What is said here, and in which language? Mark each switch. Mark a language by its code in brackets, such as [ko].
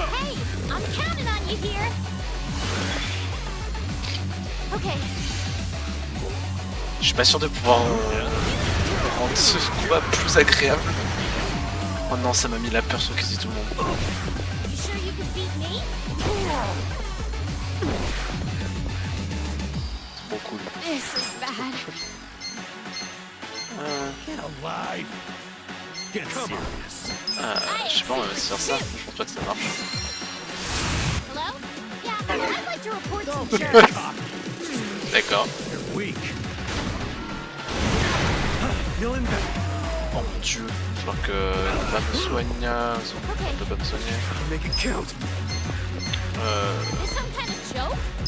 [en] Hey, I'm counting on you here. Okay. [fr] Je suis pas sûr de pouvoir rendre ce combat plus agréable. Oh non, ça m'a mis la peur sur quasi tout le monde. [en] You sure you can beat me? [fr] C'est trop cool. [en] This is bad. Get alive. Get serious. [fr] Je sais pas, on va se faire ça. Je pense pas que ça marche. [en] Hello? Yeah, I'd like to report some jerks. [fr] D'accord. [en] You're weak. Feeling better. [fr] Oh mon dieu. Il va falloir que va me soigne. On peut pas me soigner. [en] Make it count. Is this some kind of joke?